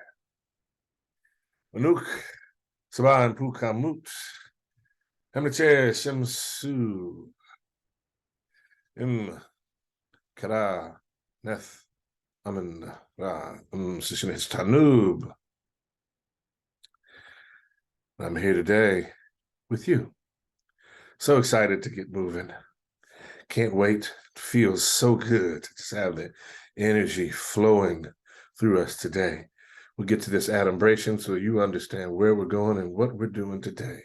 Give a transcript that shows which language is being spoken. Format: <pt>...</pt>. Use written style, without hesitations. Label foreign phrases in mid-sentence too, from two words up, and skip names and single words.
<en>Anuk, saban pukamut. Hemniche shemsu. Im kara neth. Amen ra. Sishinis tanub. I'm here today with you. So excited to get moving. Can't wait. It feels so good to just have the energy flowing through us today. We'll get to this adumbration so you understand where we're going and what we're doing today.</en>